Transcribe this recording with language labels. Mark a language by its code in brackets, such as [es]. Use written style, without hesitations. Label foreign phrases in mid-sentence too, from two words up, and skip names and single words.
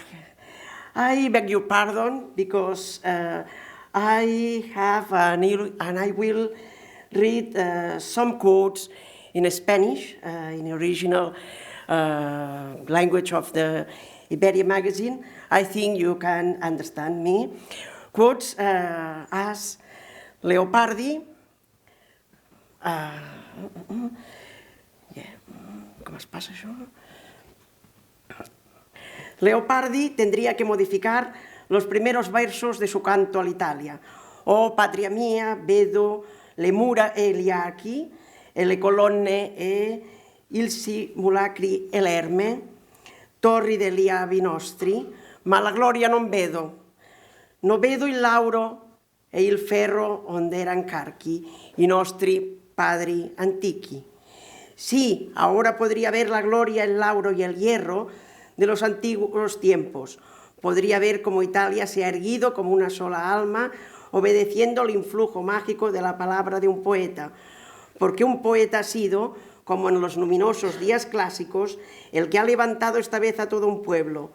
[en] I beg your pardon because I have and I will read some quotes in Spanish, in the original language of the Iberia magazine. I think you can understand me. Quotes as [es] Leopardi, ¿cómo es pasa eso? Leopardi tendría que modificar los primeros versos de su canto all'Italia. [it] Oh patria mia, vedo le mura e gli archi, e le colonne e il simulacri e l'erme, torri degli avi nostri, ma la gloria non vedo. Non vedo il lauro e il ferro onde eran carchi i nostri padri antichi. [es] Sí, ahora podría ver la gloria, el lauro y el hierro de los antiguos tiempos. Podría ver cómo Italia se ha erguido como una sola alma, obedeciendo el influjo mágico de la palabra de un poeta. Porque un poeta ha sido, como en los luminosos días clásicos, el que ha levantado esta vez a todo un pueblo.